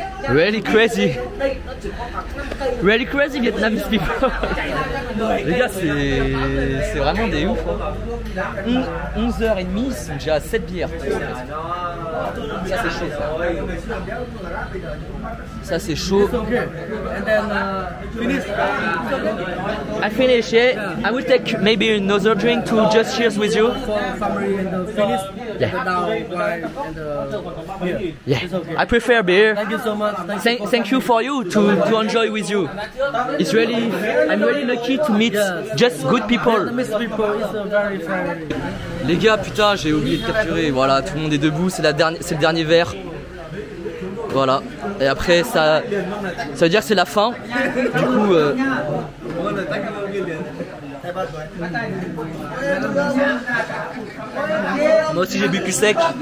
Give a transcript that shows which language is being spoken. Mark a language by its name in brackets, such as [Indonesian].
[English] Really crazy Vietnamese people. [French] Les gars, c'est vraiment des ouf. 11h30, ils sont déjà à 7 bières. Ça c'est chaud ça. Ça c'est chaud. [English] Okay. And then finish. I finish it. I will take maybe another drink to just cheers with you. For family and the finish. Yeah. The down wine and the beer. Yeah, It's okay. I prefer beer. Thank you so much. Thank you for you to enjoy with you. It's really, I'm really lucky to meet just good people. Vietnamese people is very friendly. [French] Les gars, putain, j'ai oublié de capturer. Voilà, tout le monde est debout, c'est le dernier verre. Voilà. Et après, ça veut dire que c'est la fin. Du coup, moi aussi j'ai bu plus sec.